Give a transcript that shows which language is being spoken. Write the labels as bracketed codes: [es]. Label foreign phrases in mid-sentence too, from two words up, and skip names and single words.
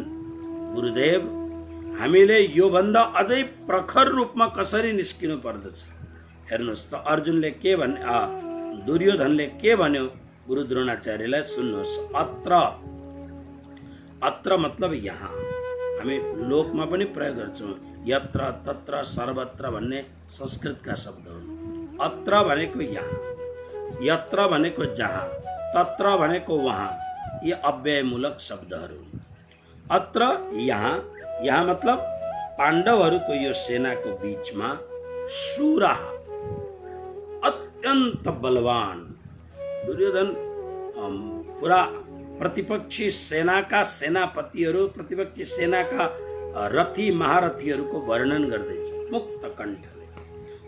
[ne] गुरुदेव, हामीले यो भन्दा अझै प्रखर रूपमा कसरी निस्किनु पर्दछ? हेर्नुहोस् त अर्जुनले के भने, दुर्योधनले के भन्यो गुरु द्रोणाचार्यलाई सुन्नुहोस्। अत्र मतलब यहाँ, हामी लोकमा पनि प्रयोग गर्छौँ, [sa] यत्र तत्र सर्वत्र [ne] भन्ने संस्कृतका शब्द हुन्। अत्र भनेको यहाँ, यत्र भनेको जहाँ, तत्र भनेको वहाँ, ये अव्ययमूलक शब्दहरू हुन्। अत्र यहाँ मतलब पाण्डवहरूको यो सेनाको बीचमा शूरा अत्यन्त बलवान दुर्योधन पुरा प्रतिपक्षी सेनाका सेनापतिहरू, प्रतिपक्षी सेनाका रथी महारथीहरूको वर्णन गर्दैछ मुक्त कण्ठले।